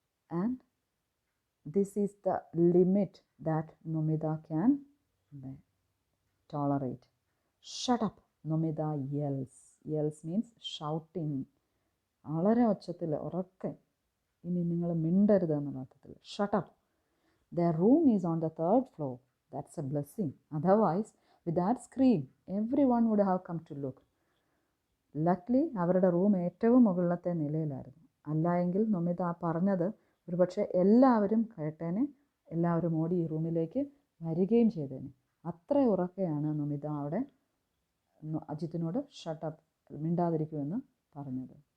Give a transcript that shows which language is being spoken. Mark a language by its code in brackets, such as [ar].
[en] And this is the limit that Nomita can tolerate. Shut up, Nomida yells. Yells means shouting. [ml] വളരെ ഒച്ചത്തിൽ ഉറക്കെ, ഇനി നിങ്ങൾ മിണ്ടരുത് എന്നുള്ള അർത്ഥത്തിൽ. [en] Shut up. Their room is on the 3rd floor. That's a blessing. Otherwise, with that scream, everyone would have come to look. [ml] Luckily, അവരുടെ room ഏറ്റവും മുകളിലത്തെ നിലയിലായിരുന്നു. അല്ല എങ്കിൽ നൊമിത പറഞ്ഞത് ഒരുപക്ഷെ എല്ലാവരും കേട്ടേനെ, എല്ലാവരും ഓടി ഈ റൂമിലേക്ക് വരികയും ചെയ്തേനെ. അത്ര ഉറക്കെയാണ് നൊമിത അവിടെ അജിത്തിനോട് ഷട്ടപ്പ്, മിണ്ടാതിരിക്കുമെന്ന് പറഞ്ഞത്.